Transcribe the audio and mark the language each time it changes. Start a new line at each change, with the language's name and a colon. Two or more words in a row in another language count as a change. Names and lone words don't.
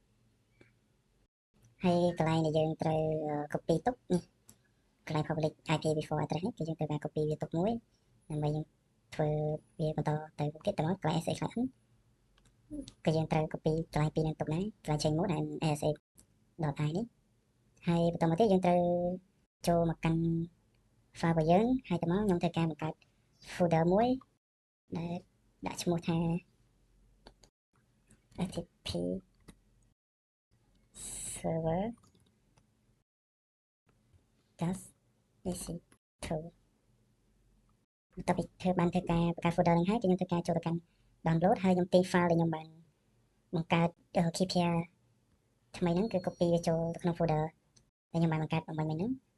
Khmer: ហើយកន្លែងដែលយើងត្រូវ copy ទុកនេះកន្លែង
English: public IPv4 address
Khmer: នេះគឺយើងត្រូវការ copy វាទុកមួយដើម្បីយើងធ្វើវាបន្តទៅមុខទៀតទៅមកកន្លែង
English: SA client
Khmer: គឺយើងត្រូវ copy កន្លែងពីរនឹងទុកដែរកន្លែង
English: change mode and ASA.i
Khmer: នេះហើយបន្តមកទៀតយើងត្រូវចូលមកកាន់ file របស់យើងហើយទៅមកខ្ញុំធ្វើការបង្កើត folder មួយដែលដាក់ឈ្មោះថា FTP server EC2 បន្ទាប់ពីបានធ្វើការបង្កើត folder ហ្នឹងហើយខ្ញុំធ្វើការចូលទៅកាន់ download ហើយខ្ញុំទាញ file ដែលខ្ញុំបានបង្កើត
English: key pair
Khmer: ថ្មីហ្នឹងគឺ copy វាចូលទៅក្នុង folder ដែលខ្ញុំបានបង្កើតបំបញ្ញមិញហ្នឹង